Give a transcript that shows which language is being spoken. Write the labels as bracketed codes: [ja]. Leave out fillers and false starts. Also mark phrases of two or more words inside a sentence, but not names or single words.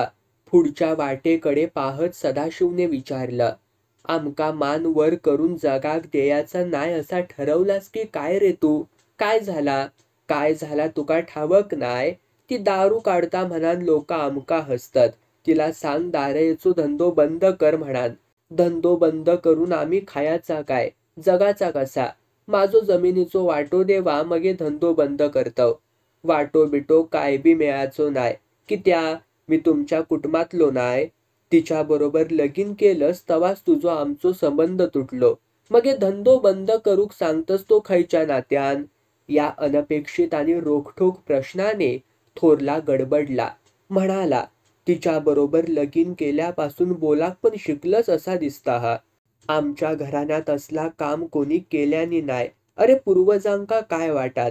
[mr] पुढच्या वाटेकडे पाहत सदाशिवने विचारलं. आमका मान वर करून जगाक द्यायचा नाय असा ठरवलास की काय रे तू? काय झाला? काय झाला तुका ठावक नाय? ती दारू काढता म्हणान लोक आमका हसतात. तिला सांग दारेचो धंदो बंद कर म्हणान. धंदो बंद करून आम्ही खायाचा काय? जगाचा कसा? माझो जमिनीचो वाटो देवा मगे धंदो बंद करतव. वाटो बिटो काय बी मिळायचो नाय. कित्या? मी तुमच्या कुटुंबातलो नाय. तिच्या बरोबर लगीन केलंस तवाच तुझो आमचो संबंध तुटलो. मगे धंदो बंद करूक सांगतस तो खयच्या नात्यान? या अनपेक्षित आणि रोखठोक प्रश्नाने थोरला गडबडला. म्हणाला, तिच्या बरोबर लगीन केल्यापासून बोलाक पण शिकलंच असा दिसता हा. आमच्या घराण्यात असला काम कोणी केल्यानी नाय. अरे पूर्वजांका काय वाटात?